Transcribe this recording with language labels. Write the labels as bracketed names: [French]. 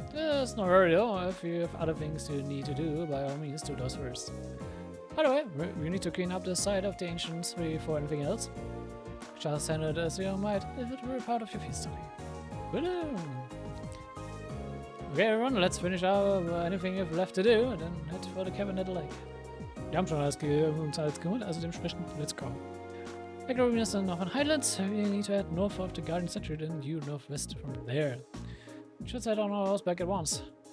[English] It's not hurry though. If you have other things you need to do, by all means do those first. By the way, we need to clean up the site of the ancients before anything else. Just send it as you might if it were part of your history. Woohoo! Okay everyone, let's finish up anything you've left to do, and then head for the cabin at the lake. [German] Wir haben schon uns alles geholt, also dementsprechend, let's go. [English] Erebonia is in the northern highlands, we need to head north of the garden center, then due northwest from there. We should set on our horse back at once.